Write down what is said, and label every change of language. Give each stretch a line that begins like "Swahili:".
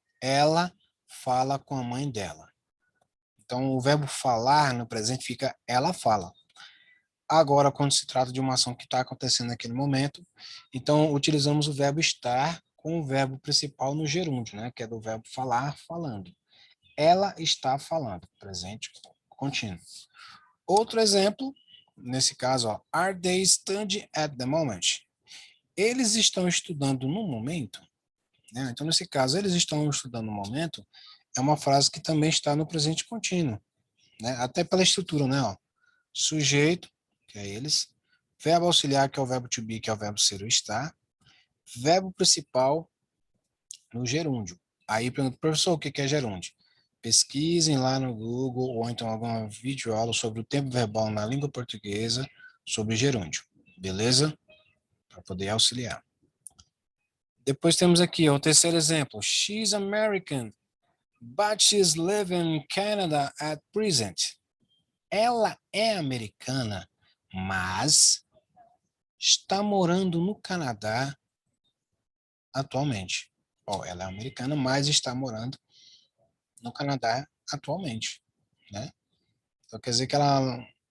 Portuguese: Ela fala com a mãe dela. Então, o verbo falar no presente fica ela fala. Agora, quando se trata de uma ação que está acontecendo naquele momento, então utilizamos o verbo estar com o verbo principal no gerúndio, né? Que é do verbo falar, falando. Ela está falando, presente contínuo. Outro exemplo, nesse caso, ó,
English: are they studying at the moment?
Portuguese: Eles estão estudando no momento, né? Então, nesse caso, eles estão estudando no momento, é uma frase que também está no presente contínuo, né? Até pela estrutura, né? Ó, sujeito, que é eles, verbo auxiliar, que é o verbo to be, que é o verbo ser ou estar, verbo principal no gerúndio. Aí pergunto, professor, o que é gerúndio? Pesquisem lá no Google ou então alguma videoaula sobre o tempo verbal na língua portuguesa sobre gerúndio, beleza? Para poder auxiliar. Depois temos aqui o terceiro exemplo.
English: She's American, but she's living in Canada at present.
Portuguese: Ela é americana, mas está morando no Canadá atualmente. Ó, ela é americana, mas está morando no Canadá atualmente, né? Então quer dizer que ela